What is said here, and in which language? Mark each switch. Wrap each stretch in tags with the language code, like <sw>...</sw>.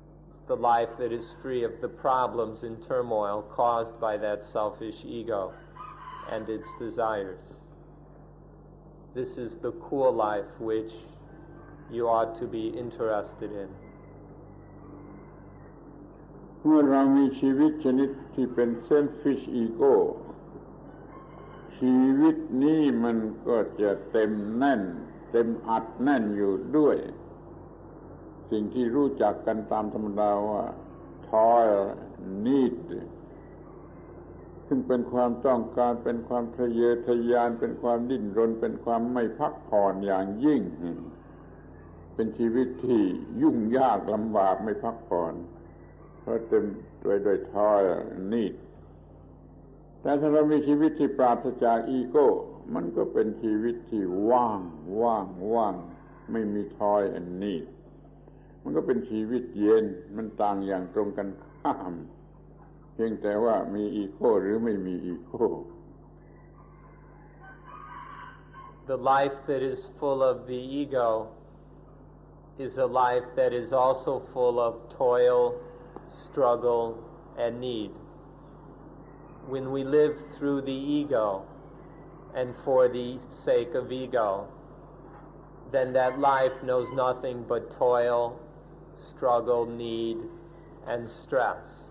<en>It's the life that is free of the problems and turmoil caused by that selfish ego. and its desires. This is the cool life which you ought to be interested in.</en> <th>เมื่อเรามีชีวิตชนิดที่เป็น</th> <en>selfish ego</en> <th>ชีวิตนี้มันก็จะเต็มแน่นเต็มอัดแน่นอยู่ด้วยสิ่งที่รู้จักกันตามธรรมดาว่า</th> <en>toil need</en> <th>ซึ่งเป็นความต้องการเป็นความทะเยอทะยานเป็นความดิ้นรนเป็นความไม่พักผ่อนอย่างยิ่ง เป็นชีวิตที่ยุ่งยากลำบากไม่พักผ่อนเพราะเต็มด้วย</th> <en>toil need</en> <th>แต่ถ้าเรามีชีวิตที่ปราศจากอีโก้มันก็เป็นชีวิตที่ว่างไม่มี</th> <en>toil and need</en> <th>มันก็เป็นชีวิตเย็นมันต่างอย่างตรงกันข้ามเพียงแต่ว่ามีอีโก้หรือไม่มีอีโก้</th> <en>The life that is full of the ego is a life that is also full of toil, struggle, and need. When we live through the ego and for the sake of ego, then that life knows nothing but toil, struggle, need, and stress.</en>